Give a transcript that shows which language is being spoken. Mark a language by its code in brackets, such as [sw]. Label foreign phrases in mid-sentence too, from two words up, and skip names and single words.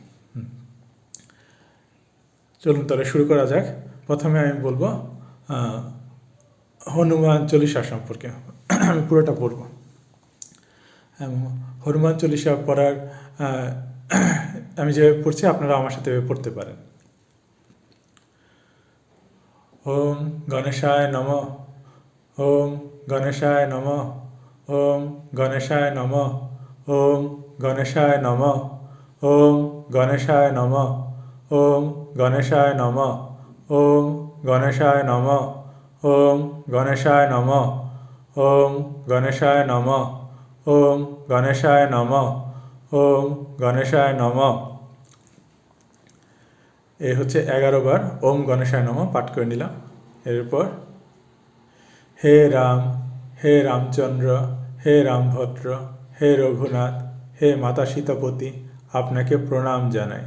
[bn] চলুন তাহলে শুরু করা যাক। প্রথমে আমি বলবো হনুমান চল্লিশা সম্পর্কে। আমি পুরোটা পড়ব। হনুমান চল্লিশা পড়ার আমি যেভাবে পড়ছি আপনারা আমার সাথে পড়তে পারেন। [sa] ওম গণেশায় নমঃ, ওম গণেশায় নমঃ, ওম গণেশায় নমঃ, ওম গণেশায় নমঃ, ওম গণেশায় নমঃ, ওম গণেশায় নমঃ, ওম গণেশায় নমঃ, ওম গণেশায় নমঃ, ওম গণেশায় নমঃ, ওম গণেশায় নমঃ, ওম গণেশায় নমঃ। [bn] এই হচ্ছে 11 বার [sa] ওম গণেশায় নমঃ [bn] পাঠ করে নিলাম। এরপর হে রাম, হে রামচন্দ্র, হে রামভদ্র, হে রঘুনাথ, হে মাতা সীতাপতি, আপনাকে প্রণাম জানাই।